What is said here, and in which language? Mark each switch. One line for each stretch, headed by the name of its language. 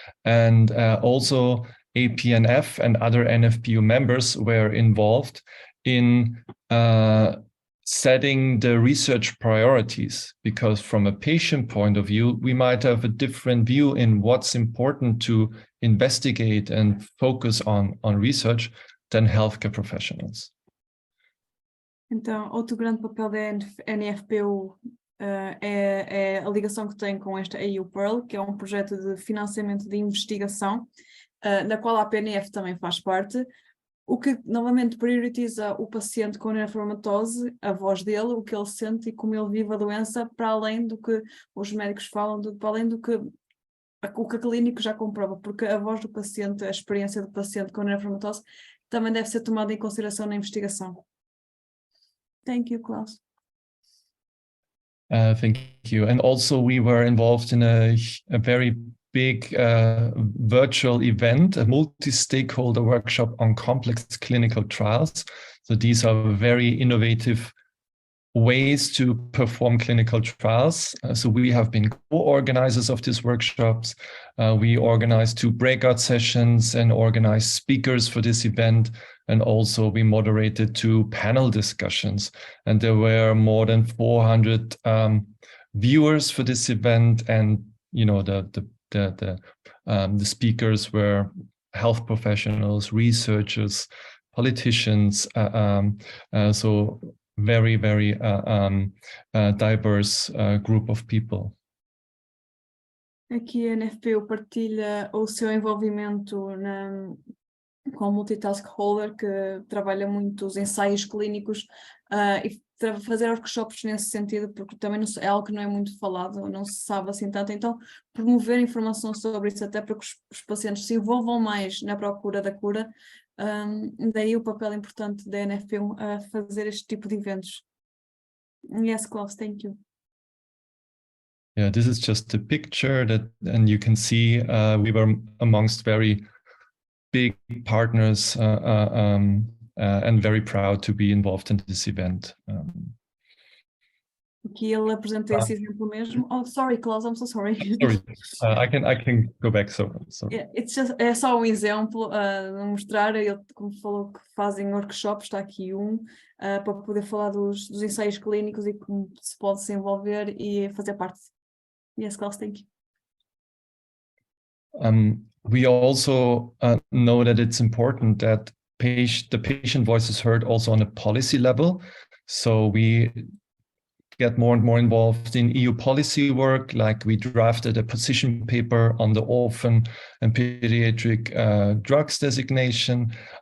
English: And also APNF and other NFPU members were involved in setting the research priorities, because from a patient point of view, we might have a different view in what's important to investigate and focus on research than healthcare professionals.
Portuguese: Então, outro grande papel da NFPU é a ligação que tem com esta EU-PEARL, que é um projeto de financiamento de investigação, da qual a APNF também faz parte, o que novamente prioriza o paciente com neurofibromatose, a voz dele, o que ele sente e como ele vive a doença, para além do que os médicos falam, para além do que o que a clínica já comprova, porque a voz do paciente, a experiência do paciente com neurofibromatose também deve ser tomada em consideração na investigação.
English: Thank you, Klaus. Thank you. And also we were involved in a very big virtual event, a multi-stakeholder workshop on complex clinical trials. So these are very innovative ways to perform clinical trials. So we have been co-organizers of these workshops. We organized 2 breakout sessions and organized speakers for this event. And also we moderated 2 panel discussions. And there were more than 400 viewers for this event. And, you know, the speakers were health professionals, researchers, politicians, so very, very diverse group of people.
Portuguese: Aqui a NFPU partilha o seu envolvimento com o multitask holder, que trabalha muito os ensaios clínicos e fazer workshops nesse sentido, porque também é algo que não é muito falado, não se sabe assim tanto, então promover informação sobre isso até para que os pacientes se envolvam mais na procura da cura, daí o papel importante da NFPU a fazer este tipo de eventos.
English: Yes, Klaus, thank you. Yeah, this is just a picture and you can see we were amongst very big partners and very proud to be involved in this event.
Portuguese: Aqui ele apresenta esse exemplo mesmo.
English: Oh, sorry, Klaus, I'm so sorry. Sorry, I can go back. Sorry.
Portuguese: É só um exemplo de mostrar. Ele, como falou, que fazem workshops, está aqui para poder falar dos ensaios clínicos e como se pode se envolver e fazer parte.
English: Yes, Klaus, thank you. We also know that it's important that the patient voice is heard also on a policy level. So we get more and more involved in EU policy work, like we drafted a position paper on the orphan and pediatric drugs designation.